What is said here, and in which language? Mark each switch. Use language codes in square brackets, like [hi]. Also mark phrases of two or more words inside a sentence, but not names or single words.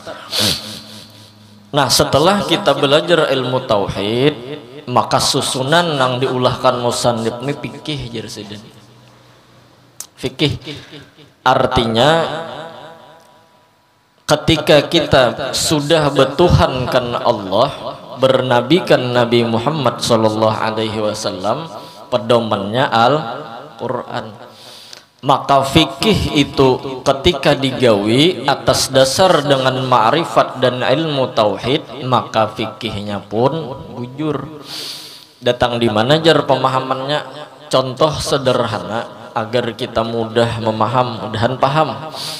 [bjn] Nah, setelah kita belajar ilmu tauhid, maka susunan nang diulahkan musannif ini fikih jersidan. Fikih artinya ketika kita sudah bertuhankan Allah, bernabikan Nabi Muhammad [ar] صلى الله عليه وسلم, [bjn] pedomannya Al-Quran, maka fikih itu ketika digawi atas dasar dengan ma'rifat dan ilmu tauhid, maka fikihnya pun bujur. Datang di mana jar pemahamannya? Contoh sederhana agar kita mudah memaham, mudahan paham.